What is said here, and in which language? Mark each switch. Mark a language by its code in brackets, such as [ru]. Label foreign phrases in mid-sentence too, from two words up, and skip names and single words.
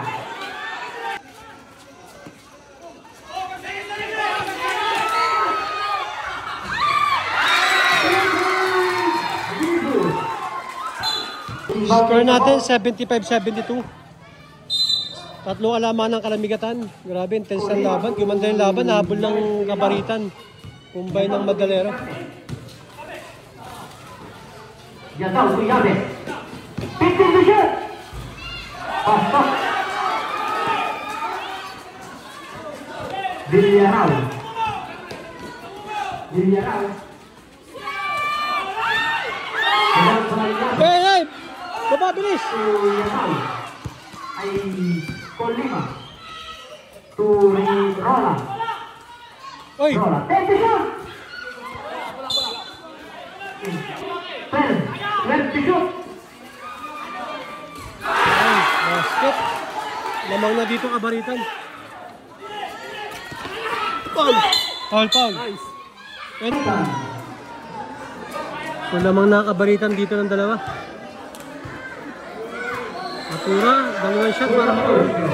[tl] Score natin 75-72. Tatlong alaman ng Kalamigatan. Grabe, intense ang laban. Gumanda yung laban, nahabol ng Kabaritan. Kumbay ng Madalero. Yataw, Tuyabe. [en] 15 to shoot. Pasok. [tl] Villarao. Villarao. Hey, hey! Baba, bilis! Yataw. Ay Colima. To Rola. Oy! [en] Rola. 10 to shoot. 12 to shoot. [tl] Ay, basket. Lamang na dito Kabaritan. [en] Foul! Foul, foul. [tl] And, so lamang na Kabaritan dito ng dalawa. Matura, dalawang shot para makawin.